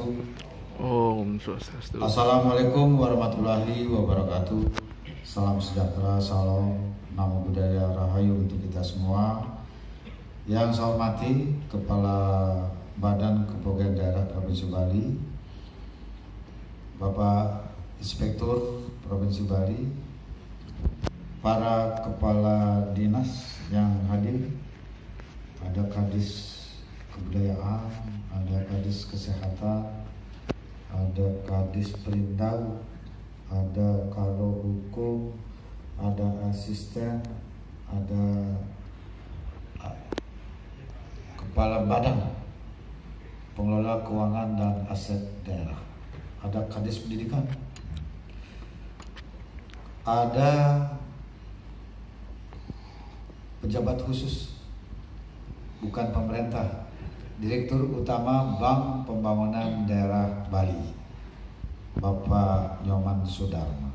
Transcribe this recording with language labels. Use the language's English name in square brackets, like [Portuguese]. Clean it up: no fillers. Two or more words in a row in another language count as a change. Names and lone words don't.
[Indonesian] Om Swastiastu. [Arabic] السلام عليكم ورحمة الله وبركاته. [Indonesian] Salam sejahtera, salam, [Pali] namo buddhaya, [Indonesian] rahayu untuk kita semua. Yang saya hormati Kepala Badan Kepegawaian Daerah Provinsi Bali, Bapak Inspektur Provinsi Bali, para kepala dinas yang hadir, ada Kadis Kebudayaan, ada Kadis Kesehatan, ada Kadis Perindau, ada Karo Hukum, ada asisten, ada Kepala Badan Pengelola Keuangan dan Aset Daerah, ada Kadis Pendidikan, ada pejabat khusus bukan pemerintah, Direktur Utama Bank Pembangunan Daerah Bali, Bapak Nyoman Sudarma.